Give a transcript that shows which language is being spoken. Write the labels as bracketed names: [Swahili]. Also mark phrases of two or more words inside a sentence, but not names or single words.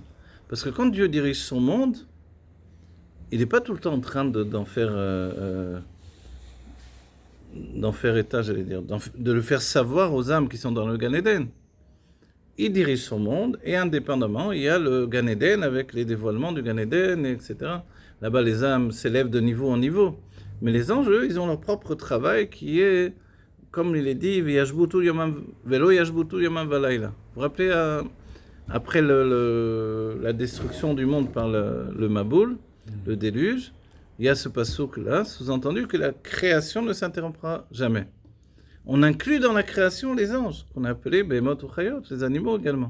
[French] Parce que quand Dieu dirige son monde, il n'est pas tout le temps en train d'en faire état, j'allais dire, de le faire savoir aux âmes qui sont dans le Gan Eden. Il dirige son monde, et indépendamment, il y a le Gan Eden avec les dévoilements du Gan Eden, etc. Là-bas, les âmes s'élèvent de niveau en niveau. Mais les anges, eux, ils ont leur propre travail qui est, comme il est dit, [Hebrew] ולא ישבתו יומם ולילה. [French] Vous vous rappelez, après la destruction du monde par le Maboul, le déluge, il y a ce passouk-là, sous-entendu que la création ne s'interrompra jamais. On inclut dans la création les anges, qu'on a appelés Behemot ou Chayot, les animaux également.